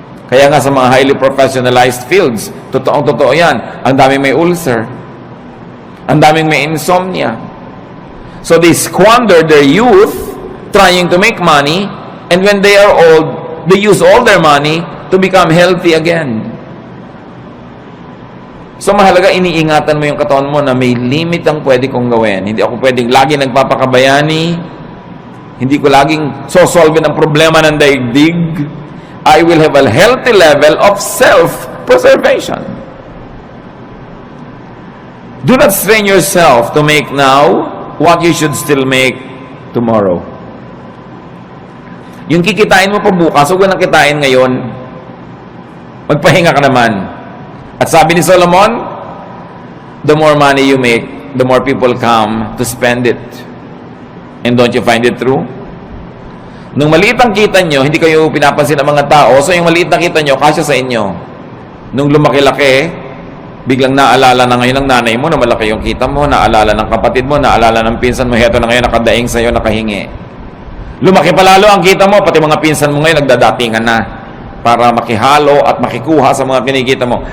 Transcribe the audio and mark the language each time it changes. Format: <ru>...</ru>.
<tl>Kaya nga sa mga highly professionalized fields, totoong-totoo yan, ang daming may ulcer, ang daming may insomnia.</tl> <en>So they squander their youth trying to make money, and when they are old, they use all their money to become healthy again.</en> <tl>So mahalaga, iniingatan mo yung katawan mo na may limit ang pwede kong gawin. Hindi ako pwedeng lagi nagpapakabayani. Hindi ko laging sosolve ang problema ng daigdig.</tl> <en>I will have a healthy level of self-preservation. Do not strain yourself to make now what you should still make tomorrow.</en> <tl>Yung kikitain mo pa bukas, huwag nang kitain ngayon. Magpahinga ka naman. At sabi ni Solomon,</tl> <en>the more money you make, the more people come to spend it. And don't you find it true?</en> <tl>Nung maliit ang kita nyo, hindi kayo pinapansin ng mga tao, so yung maliit na kita nyo, kasya sa inyo. Nung lumaki-laki, biglang naalala na ngayon ng nanay mo na malaki yung kita mo, naalala ng kapatid mo, naalala ng pinsan mo, heto na ngayon nakadaing sa'yo, nakahingi. Lumaki pa lalo ang kita mo, pati mga pinsan mo ngayon nagdadatingan na para makihalo at makikuha sa mga kinikita mo.</tl>